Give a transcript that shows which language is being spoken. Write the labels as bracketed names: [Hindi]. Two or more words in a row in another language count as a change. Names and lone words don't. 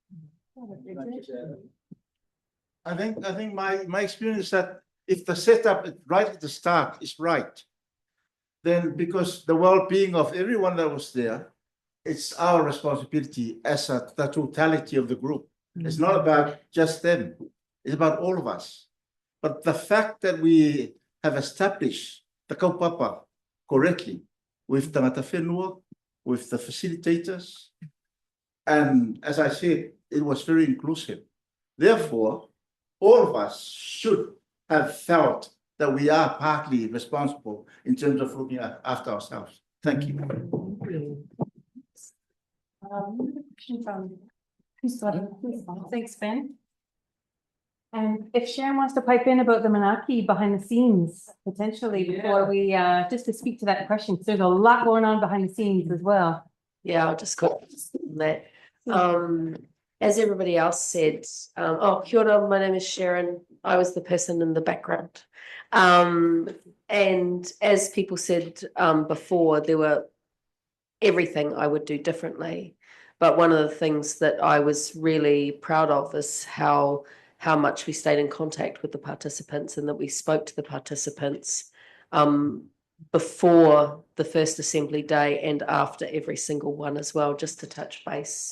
[English] I think my experience is that if the setup right at the start is right, then because the well-being of everyone that was there, it's our responsibility as the totality of the group. It's not about just them. It's about all of us. But the fact that we have established the kaupapa correctly with the [Māori] tangata whenua, [English] with the facilitators, and as I said, it was very inclusive. Therefore, all of us should have felt that we are partly responsible in terms of looking after ourselves. Thank you. Thanks, Ben. And if Sharon wants to pipe in about the Manaki behind the scenes, potentially before we, just to speak to that question, because there's a lot going on behind the scenes as well. Yeah, I'll just comment on that. As everybody else said, [Māori] kia ora, [English] my name is Sharon. I was the person in the background. And as people said before, there were everything I would do differently. But one of the things that I was really proud of is how much we stayed in contact with the participants and that we spoke to the participants before the first assembly day and after every single one as well, just to touch base.